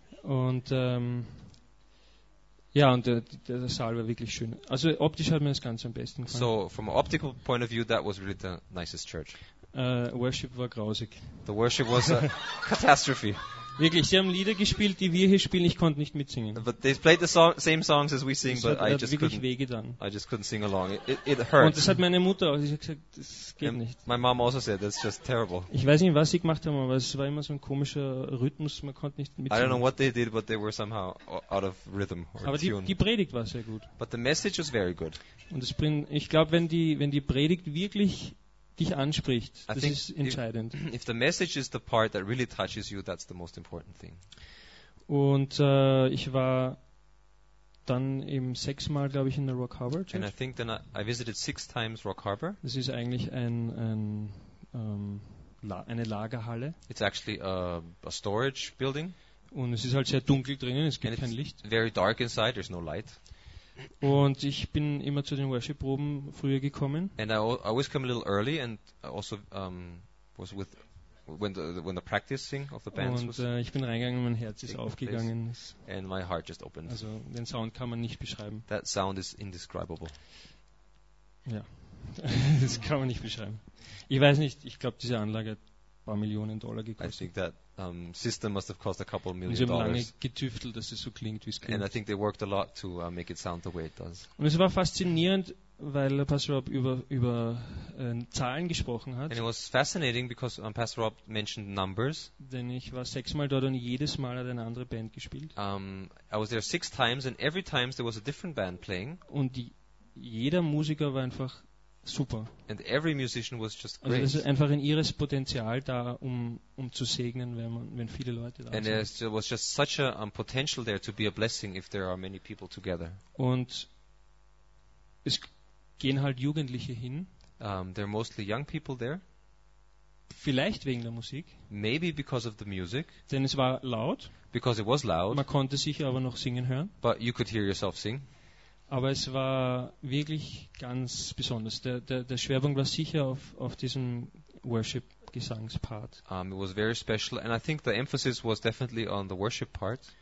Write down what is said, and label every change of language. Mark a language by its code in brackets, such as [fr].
[de] Und ja, und der Saal war wirklich schön. Also optisch hat mir das Ganze am besten gefallen. [en] So, from an optical point of view, that was really the nicest church. [de] Worship war grausig. [en] The worship was a catastrophe. [de] Wirklich, sie haben Lieder gespielt, die wir hier spielen. Ich konnte nicht mitsingen. [en] But they played the same songs as we sing, [de] das [en] but [de] hat, [en] I just [de] wirklich [en] couldn't. I just couldn't sing along. It hurt. [de] Und das hat meine Mutter auch. Sie hat gesagt, das geht and nicht. [en] My mom also said that's just terrible. [de] Ich weiß nicht, was sie gemacht haben, aber es war immer so ein komischer Rhythmus. Man konnte nicht mitsingen. [en] I don't know what they did, but they were somehow out of rhythm or [de] aber [en] tune. [de] Aber die Predigt war sehr gut. [en] But the message was very good. [de] Und es bringt, ich glaube, wenn die Predigt wirklich dich anspricht, das ist entscheidend. [en] If the message is the part that really touches you, that's the most important thing. [de] Und ich war dann eben 6-mal, glaube ich, in der Rock Harbor Church. [en] And I think then I visited 6 times Rock Harbor. [de] Das ist eigentlich eine Lagerhalle. [en] It's actually a storage building. [de] Und es ist halt sehr dunkel drinnen, es gibt kein Licht. [en] Very dark inside, there's no light. [de] Und ich bin immer zu den Worship-Proben früher gekommen. [en] And I always come a little early and also was with when the practicing of the bands. [de] Und ich bin reingegangen und mein Herz ist aufgegangen. [en] And my heart just opened. [de] Also den Sound kann man nicht beschreiben. [en] That sound is indescribable. [de] Ja, das kann man nicht beschreiben. Ich weiß nicht, ich glaube diese Anlage hat ein paar Millionen Dollar gekostet. [en] I think that system must have cost a couple million dollars. [de] Lange getüftelt, dass es so klingt, wie es klingt. [en] And I think they worked a lot to make it sound the way it does. [de] Und es war faszinierend, weil Pastor Rob über Zahlen gesprochen hat. [en] And it was fascinating because Pastor Rob mentioned numbers. [de] Denn ich war 6-mal dort und jedes Mal hat eine andere Band gespielt. [en] I was there 6 times and every time there was a different band playing. [de] Und jeder Musiker war einfach super. [en] And every musician was just great. [de] Also das ist einfach ein irres Potenzial da, um zu segnen, wenn viele Leute da [en] and [de] sind. [en] And was just such a potential there to be a blessing if there are many people together. [de] Und es gehen halt Jugendliche hin. [en] There are mostly young people there. [de] Vielleicht wegen der Musik. [en] Maybe because of the music. [de] Denn es war laut. [en] Because it was loud. [de] Man konnte sich aber noch singen hören. [en] But you could hear yourself sing. [de] Aber es war wirklich ganz besonders. Der Schwerpunkt war sicher auf diesem Worship-Gesangspart. [en] It was very special, and I think the emphasis was definitely on the worship part.